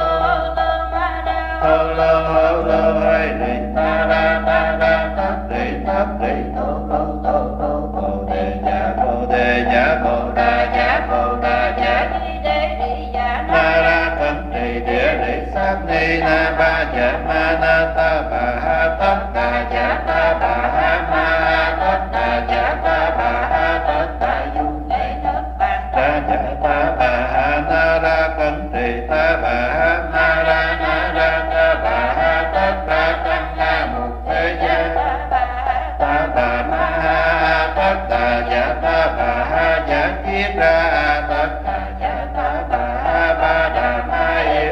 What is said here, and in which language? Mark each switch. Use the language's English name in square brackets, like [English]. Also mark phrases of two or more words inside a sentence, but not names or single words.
[Vietnamese] lô hay đi ta ra tát đi tô bồ đề dạ bồ đà dạ na ra cẩn trì địa lý sát ni na ba dạ ma na ta bà ha tất đà dạ ta bà ha ma tất đà dạ ta bà ha tất đà du đà dạ ta bà ha na ra cẩn trì ta bà ha na ra ta bà ha tất đà tăng na mục thế gia ta bà ma ha tất đà dạ ta bà ha dạ kiết ra tất đà dạ ta bà ha ba đà ma yết